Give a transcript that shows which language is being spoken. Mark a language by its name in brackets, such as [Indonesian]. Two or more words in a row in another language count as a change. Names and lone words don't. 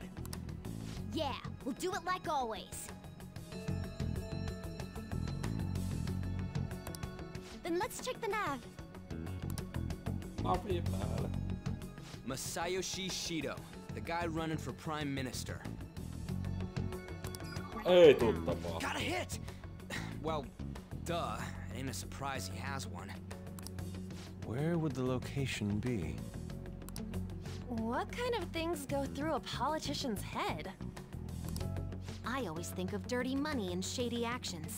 [English] Yeah, we'll do it like always. Then let's check the nav. Masayoshi Shido, the guy running for Prime Minister. [Finnish] Ei tuu tapaa. [English] Got a hit! Well, duh. It ain't a surprise he has one. Where would the location be? What kind of things go through a politician's head? I always think of dirty money and shady actions.